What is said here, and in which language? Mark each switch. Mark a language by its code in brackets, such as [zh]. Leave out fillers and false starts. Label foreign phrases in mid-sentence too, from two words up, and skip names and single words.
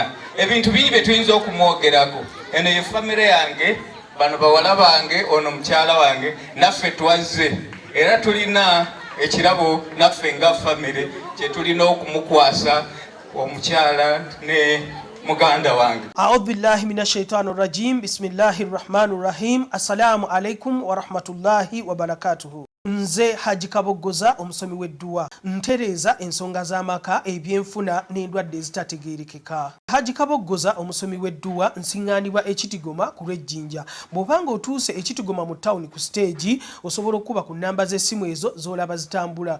[lg] Ebintu bingi bye tuyinza okumwogerako. Eno ye famire yange, bano bawala bange, ono mukyala wange, naffe twazze era tulina ekirabo naffe nga famire kye tulina okumukwasa omukyala ne muganda wange. [ar] أعوذ بالله من الشيطان الرجيم. بسم الله الرحمن الرحيم. السلام عليكم ورحمة الله وبركاته. [lg] Nze Haji Kaboggoza, omusomi w'edduwa, ntereeza ensonga z'amaka, ebyenfuna n'endwadde ezitategeerekeka. Haji Kaboggoza, omusomi w'edduwa, nsiŋŋaanibwa Ekitigoma ku Lwejjinja. Bw'obanga otuuse Ekitigoma mu ttawuni ku siteegi, osobola okuba ku nnamba z'essimu ezo z'olaba zitambula.